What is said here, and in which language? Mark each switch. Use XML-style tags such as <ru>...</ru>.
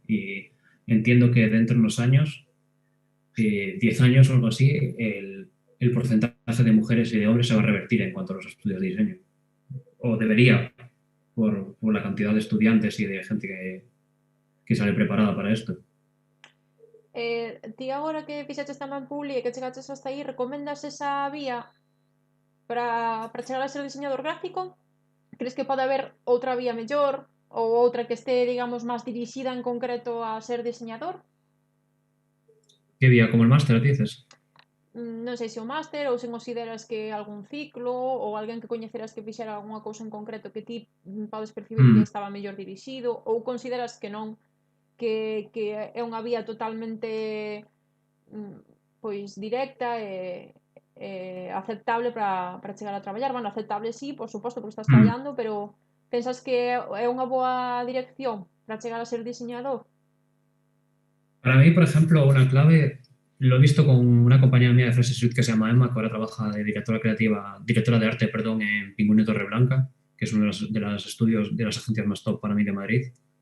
<es>Y entiendo que dentro de unos años, 10 años o algo así, el porcentaje de mujeres y de hombres se va a revertir en cuanto a los estudios de diseño. O debería, por la cantidad de estudiantes y de gente que sale preparada para esto.</es> <gl>Ti agora que fixeches tamén Publi e que chegaches hasta aí, recomendas esa vía para chegar a ser diseñador gráfico? Crees que pode haber outra vía mellor ou outra que este, digamos, máis dirixida en concreto a ser diseñador?</gl> <es>¿Qué vía? ¿Como el máster, dices?</es> <gl>Non sei se o máster ou se consideras que algún ciclo ou alguén que coñeceras que fixera algunha cousa en concreto que ti podes percibir que Mm. estaba mellor dirixido ou consideras que non, que é unha vía totalmente mm, pois directa e aceptable para chegar a traballar. Bueno, aceptable sí, por suposto, porque estás Mm. traballando, pero pensas que é unha boa dirección para chegar a ser diseñador?</gl> <es>Para mí, por ejemplo, una clave, lo he visto con una compañera mía de Fresh Suite que se llama Emma, que ahora trabaja de directora creativa, directora de arte, perdón, en Pingüino Torreblanca, que es uno de los estudios, de las agencias más top para mí de Madrid.</es>